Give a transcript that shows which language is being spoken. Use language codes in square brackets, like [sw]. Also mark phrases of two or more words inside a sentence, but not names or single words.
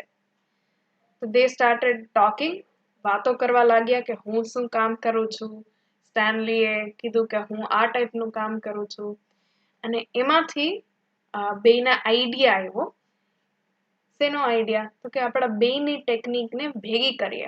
[en] તો they started talking. [gu] વાતો કરવા લાગ્યા કે હું શું કામ કરું છું. સ્ટેનલીએ કીધું કે હું આ ટાઈપનું કામ કરું છું. અને એમાંથી બેના આઈડિયા આવ્યો. શેનો આઈડિયા? તો કે આપણા બેની ટેકનિકને ભેગી કરીએ.